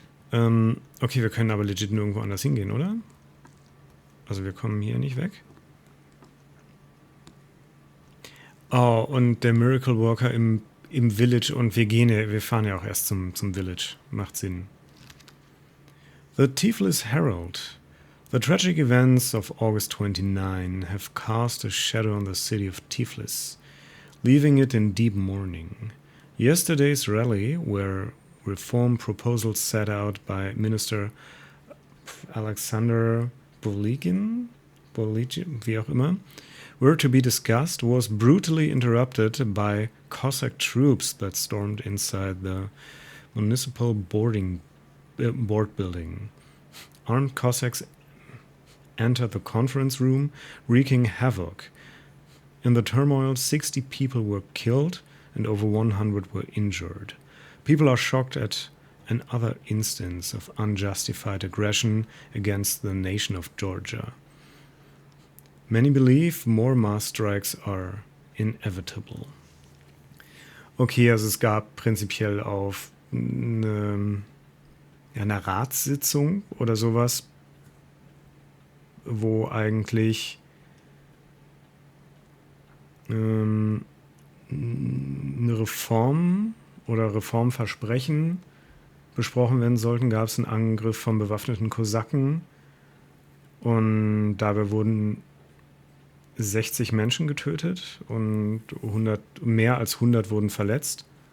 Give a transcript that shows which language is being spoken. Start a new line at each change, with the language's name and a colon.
German: Okay, wir können aber legit nirgendwo anders hingehen, oder? Also wir kommen hier nicht weg. Oh, und der Miracle Walker im Village und wir fahren ja auch erst zum Village. Macht Sinn. The Tiflis Herald.
English: The tragic events of August 29 have cast a shadow on the city of Tiflis, leaving it in deep mourning. Yesterday's rally, where reform proposals set out by Minister Alexander Boligin,
German: wie auch immer,
English: were to be discussed, was brutally interrupted by Cossack troops that stormed inside the municipal board building. Armed Cossacks entered the conference room, wreaking havoc. In the turmoil, 60 people were killed and over 100 were injured. People are shocked at another instance of unjustified aggression against the nation of Georgia. Many believe more mass strikes are inevitable.
German: Okay, also es gab prinzipiell auf eine Ratssitzung oder sowas, wo eigentlich eine Reform oder Reformversprechen besprochen werden sollten, gab es einen Angriff von bewaffneten Kosaken und dabei wurden 60 Menschen getötet und mehr als 100 wurden verletzt.